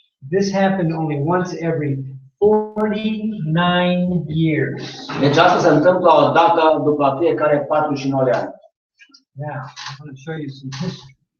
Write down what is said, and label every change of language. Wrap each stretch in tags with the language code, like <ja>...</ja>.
<en>This happened only once every 49 years.</en> <ro>Deci asta se întâmplă o dată după fiecare 49 de ani.</ro> <en>Now, I'm going to show you some history.</en>